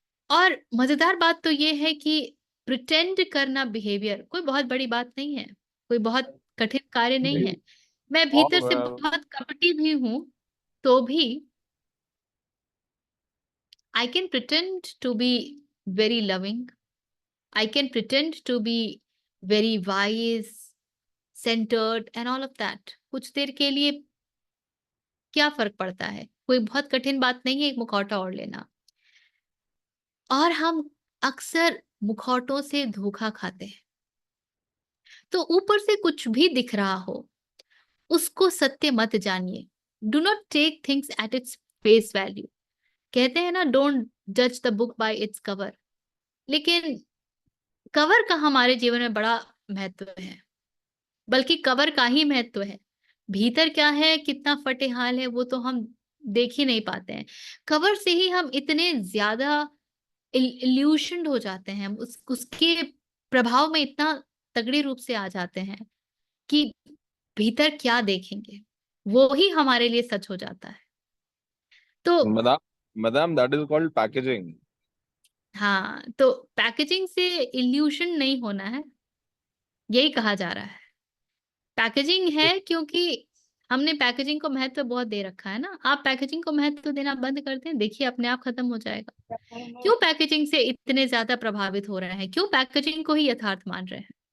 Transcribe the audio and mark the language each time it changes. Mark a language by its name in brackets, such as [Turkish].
[Hindi] और मजेदार बात तो ये है कि प्रिटेंड करना बिहेवियर कोई बहुत बड़ी बात नहीं है, कोई बहुत कठिन कार्य नहीं है। मैं भीतर से बहुत कपटी भी हूं, तो भी [English] I can pretend to be very loving. I can pretend to be very wise, centered and all of that. [Hindi] कुछ देर के लिए क्या फर्क पड़ता है? कोई बहुत कठिन बात नहीं है एक मुखौटा ओढ़ लेना। और हम अक्सर मुखौटों से धोखा खाते हैं। तो ऊपर से कुछ भी दिख रहा हो, उसको सत्य मत जानिए। [English] Do not take things at its face value. [Hindi] कहते हैं ना, [English] Don't जज the book by its cover. [Hindi] लेकिन कवर का हमारे जीवन में बड़ा महत्व है, बल्कि कवर का ही महत्व है। भीतर क्या है, कितना फटेहाल है, वो तो हम देख ही नहीं पाते हैं। कवर से ही हम इतने ज्यादा इल्यूशन्ड हो जाते हैं, उसके प्रभाव में इतना तगड़े रूप से आ जाते हैं कि भीतर क्या देखेंगे वो ही हमारे लिए सच हो जाता है। तो [English] Madam, that is called packaging. [Hindi] हाँ, तो पैकेजिंग से इल्यूशन नहीं होना है, यही कहा जा रहा है। पैकेजिंग है क्योंकि हमने पैकेजिंग को महत्व बहुत दे रखा है ना। आप पैकेजिंग को महत्व देना बंद कर दें, देखिए अपने आप खत्म हो जाएगा। क्यों पैकेजिंग से इतने ज्यादा प्रभावित हो रहे हैं? क्यों पैकेजिंग को ही यथार्थ मान रहे हैं?